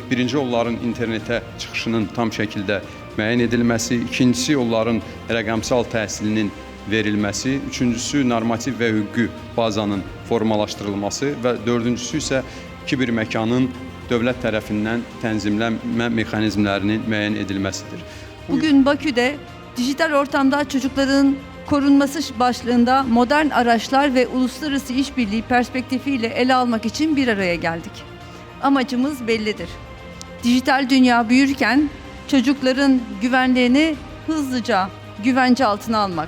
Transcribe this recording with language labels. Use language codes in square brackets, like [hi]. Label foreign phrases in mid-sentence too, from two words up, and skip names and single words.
[az] Birinci, onların internetə çıxışının tam şəkildə müəyyən edilməsi, ikincisi, onların rəqəmsal təhsilinin verilməsi, üçüncüsü normativ və hüquqi bazanın formalaşdırılması və dördüncüsü isə kiberməkanın dövlət tərəfindən tənzimlənmə mexanizmlərinin müəyyən edilməsidir. [tr] Bugün Bakü'de dijital ortamda çocukların korunması başlığında modern araçlar ve uluslararası işbirliği perspektifiyle ele almak için bir araya geldik. Amacımız bellidir. Dijital dünya büyürken çocukların güvenliğini hızlıca güvence altına almak.